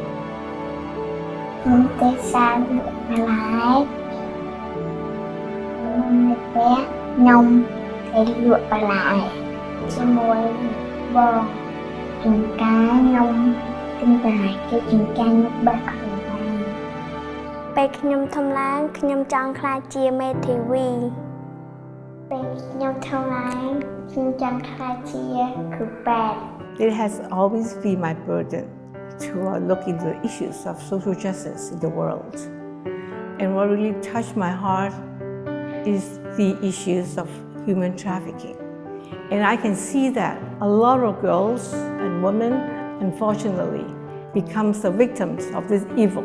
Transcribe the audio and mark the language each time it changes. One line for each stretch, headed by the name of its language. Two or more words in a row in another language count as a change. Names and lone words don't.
Khmer: ខ្ញុំទេសានលក់បន្លែនៅផ្ទះខ្ញុំទៅលក់បន្លែជាមួយបងចង្ការខ្ញុំទិញបន្លែគេចង្ការខ្ញុំបេះខ្លួនឯងពេលខ្ញុំធំឡើងខ្ញុំចង់ក្លាយជាមេធាវីពេលខ្ញុំធំឡើងខ្ញុំចង់ក្លាយជាគ្រូពេទ្យ
English: It has always been my burden to look into the issues of social justice in the world. And what really touched my heart is the issues of human trafficking. And I can see that a lot of girls and women, unfortunately, becomes the victims of this evil.